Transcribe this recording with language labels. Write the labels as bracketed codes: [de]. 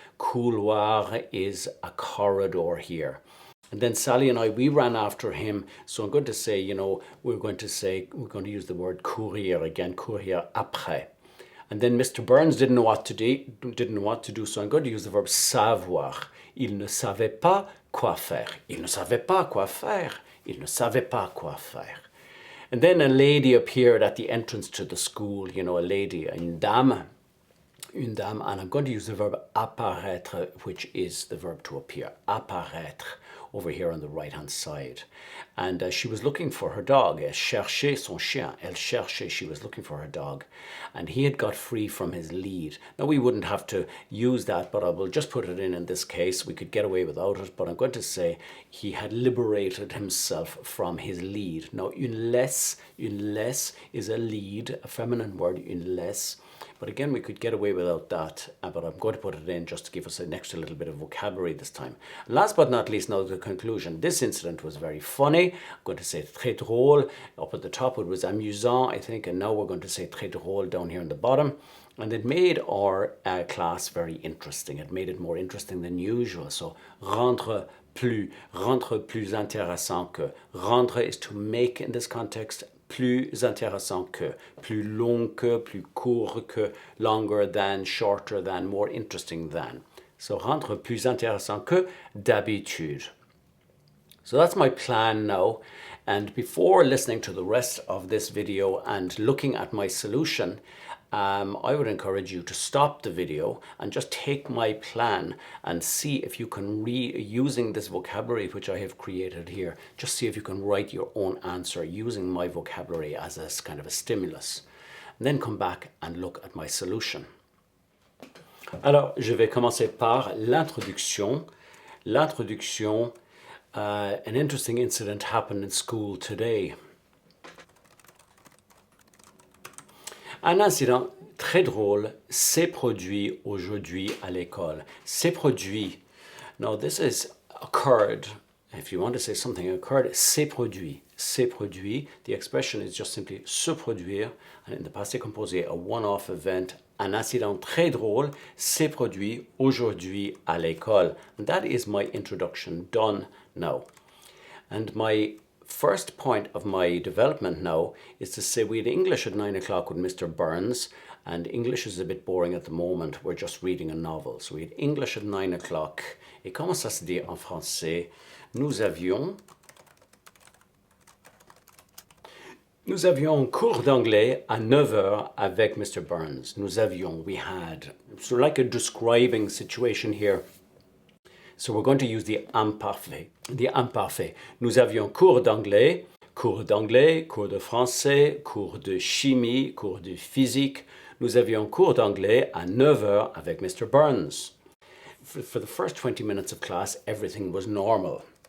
[en] Couloir is a corridor here. And then Sally and I, we ran after him. So I'm going to say, you know, we're going to use the word courir again, courir après. And then Mr. Burns didn't know what to do, so I'm going to use the verb savoir. [fr] Il ne savait pas quoi faire. Il ne savait pas quoi faire. Il ne savait pas quoi faire. [en] And then a lady appeared at the entrance to the school, you know, a lady, une dame, and I'm going to use the verb apparaître, which is the verb to appear, apparaître, over here on the right-hand side. And she was looking for her dog. [fr] Elle cherchait son chien. Elle cherchait, [en] she was looking for her dog. And he had got free from his lead. Now, we wouldn't have to use that, but I will just put it in this case. We could get away without it, but I'm going to say he had liberated himself from his lead. Now, une laisse is a lead, a feminine word, une laisse. But again, we could get away without that, but I'm going to put it in just to give us an extra little bit of vocabulary this time. Last but not least, now the conclusion. This incident was very funny. I'm going to say très drôle. Up at the top it was amusant, I think, and now we're going to say très drôle down here on the bottom. And it made our class very interesting. It made it more interesting than usual. [fr] So, rendre plus intéressant que. [en] Rendre is to make in this context, [fr] plus intéressant que, plus long que, plus court que, [en] longer than, shorter than, more interesting than. [fr] So, rendre plus intéressant que d'habitude. [en] So that's my plan now. And before listening to the rest of this video and looking at my solution, I would encourage you to stop the video and just take my plan and see if you can using this vocabulary which I have created here, just see if you can write your own answer using my vocabulary as a kind of a stimulus. And then come back and look at my solution. [fr] Alors, je vais commencer par l'introduction. [en] L'introduction, an interesting incident happened in school today. [fr] Un incident très drôle s'est produit aujourd'hui à l'école. [en] S'est produit. Now this is occurred. If you want to say something occurred, [fr] s'est produit. S'est produit. [en] The expression is just simply se produire. And in the passé composé, a one-off event. [fr] Un incident très drôle s'est produit aujourd'hui à l'école. [en] And that is my introduction done now. And my first point of my development now is to say we had English at 9 o'clock with Mr. Burns, and English is a bit boring at the moment. We're just reading a novel. So we had English at 9 o'clock. [fr] Et comment ça se dit en français? Nous avions cours d'anglais à 9 heures avec Mr. [en] Burns. We had. So like a describing situation here. So we're going to use the imparfait. The imparfait. [fr] Nous avions cours d'anglais, cours de français, cours de chimie, cours de physique. Nous avions cours d'anglais à 9 heures avec Mr. Burns. [en] For the first 20 minutes of class, everything was normal.